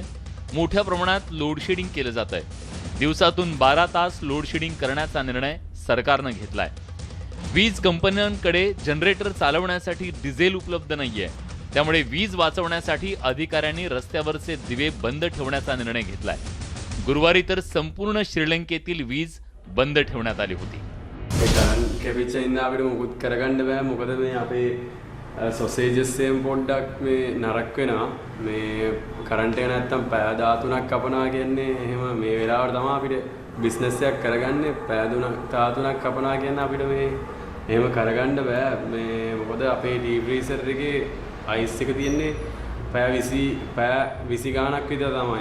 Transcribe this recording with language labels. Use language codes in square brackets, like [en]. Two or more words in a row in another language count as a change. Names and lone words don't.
[mr] मोठ्या प्रमाणात लोडशेडिंग केलं जात आहे. दिवसातून 12 तास लोडशेडिंग करण्याचा निर्णय सरकारनं घेतलाय. वीज कंपन्यांकडे जनरेटर चालवण्यासाठी डिझेल उपलब्ध नाहीये. त्यामुळे वीज वाचवण्यासाठी अधिकाऱ्यांनी रस्त्यावरचे दिवे बंद ठेवण्याचा निर्णय घेतलाय. गुरुवारी तर संपूर्ण श्रीलंकेतील वीज बंद ठेवण्यात आली होती. [si] සොසේජස්සයෙන් පොඩ්ඩක් මේ නරක් වෙනවා. මේ කරන්ට් එක නැත්තම් පැය 13ක් කපනවා කියන්නේ එහෙම මේ වෙලාවට තමයි අපිට බිස්නස් එකක් කරගන්නේ පැය 3ක් කපනවා කියන අපිට මේ එහෙම කරගන්න බෑ මේ මොකද අපේ [en] deep freezer [si] එකේ අයිස් එක තියෙන්නේ පැය 20 ගාණක් විතර තමයි.